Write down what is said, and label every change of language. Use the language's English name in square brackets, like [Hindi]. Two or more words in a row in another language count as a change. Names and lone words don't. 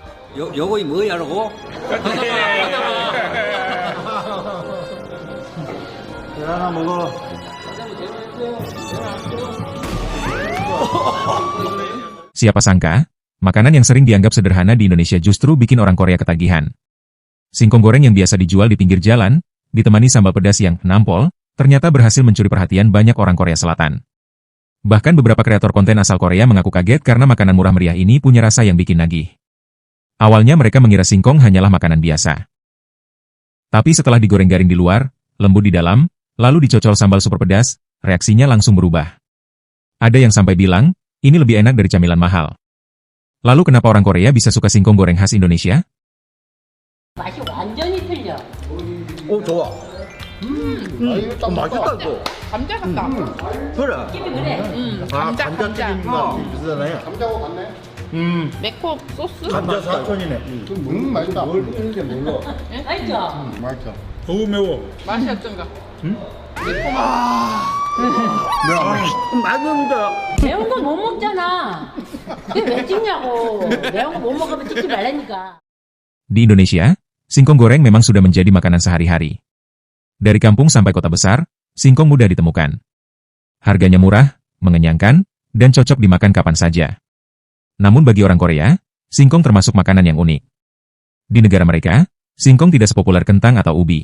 [Korean] 요거이 뭐야라고? 하나 먹어. [Indonesian] Siapa sangka, makanan yang sering dianggap sederhana di Indonesia justru bikin orang Korea ketagihan. Singkong goreng yang biasa dijual di pinggir jalan, ditemani sambal pedas yang nampol, ternyata berhasil mencuri perhatian banyak orang Korea Selatan. Bahkan beberapa kreator konten asal Korea mengaku kaget karena makanan murah meriah ini punya rasa yang bikin nagih. Awalnya mereka mengira singkong hanyalah makanan biasa. Tapi setelah digoreng garing di luar, lembut di dalam, lalu dicocol sambal super pedas, reaksinya langsung berubah. Ada yang sampai bilang, ini lebih enak dari camilan mahal. Lalu kenapa orang Korea bisa suka singkong goreng khas Indonesia? [Korean] 맛이 완전히 틀려. 좋아. 이거 딱 맛있다 이거. 감자 같다. 그래. 느낌이 그래. 감자. 감자튀김과 비슷하네. 감자하고 같네. 매콤 소스. 감자 사천이네. 맛있다. 뭘 뜨는지 몰라. 알죠? 맛있다. 너무 매워. 맛이 어쩐가? 맛있는데. 매운 거 못 먹잖아. 근데 왜 찍냐고. 매운 거 못 먹으면 찍지 말라니까. [Indonesian] Di Indonesia, singkong goreng memang sudah menjadi makanan sehari-hari. Dari kampung sampai kota besar, singkong mudah ditemukan. Harganya murah, mengenyangkan, dan cocok dimakan kapan saja. Namun bagi orang Korea, singkong termasuk makanan yang unik. Di negara mereka, singkong tidak sepopuler kentang atau ubi.